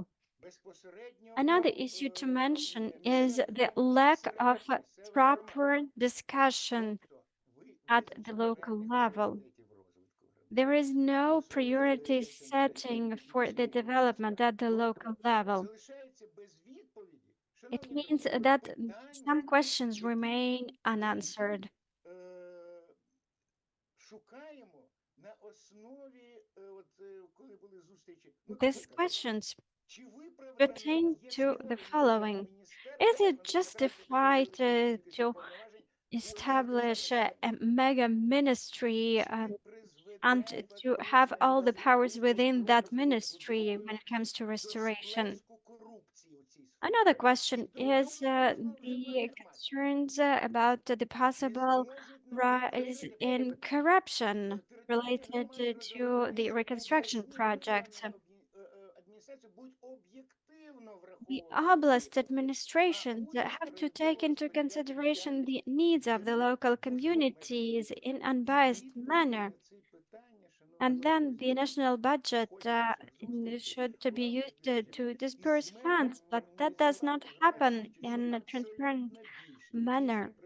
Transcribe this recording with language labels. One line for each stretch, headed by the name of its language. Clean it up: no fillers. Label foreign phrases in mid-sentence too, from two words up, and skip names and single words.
English: Another issue to mention is the lack of proper discussion at the local level. There is no priority setting for the development at the local level. It means that some questions remain unanswered.
Ukrainian: Шукаємо на основі, коли були зустрічі,
English: These questions
Ukrainian: чи виправдане
English: pertain
Ukrainian: є
English: to the
Ukrainian: сьогодні
English: following.
Ukrainian: завдання міністерства
English: Is it
Ukrainian: адміністрації
English: justified
Ukrainian: щодо
English: to
Ukrainian: цих повноважень
English: establish a mega ministry
Ukrainian: чи не
English: and
Ukrainian: призведе
English: to have all the powers
Ukrainian: до
English: within that
Ukrainian: розвитку
English: ministry when
Ukrainian: економіки,
English: it comes to
Ukrainian: до
English: restoration?
Ukrainian: сплеску корупції у цій сфері?
English: Another question
Ukrainian: І тому
English: is
Ukrainian: ми говоримо вже про
English: the
Ukrainian: легітимацію.
English: concerns about the
Ukrainian: Чи
English: possible
Ukrainian: зможуть нам
English: rise
Ukrainian: підтримати
English: in
Ukrainian: це питання?
English: corruption
Ukrainian: Територіальні
English: related
Ukrainian: громади
English: to the
Ukrainian: розраховують, що
English: reconstruction
Ukrainian: обласні
English: projects.
Ukrainian: державні адміністрації будуть об'єктивно
English: The
Ukrainian: враховувати
English: oblast
Ukrainian: ці потреби.
English: administrations have to take into consideration the needs of the local communities in unbiased manner. And then the national budget should to be used to disperse funds, but that does not happen in a transparent manner.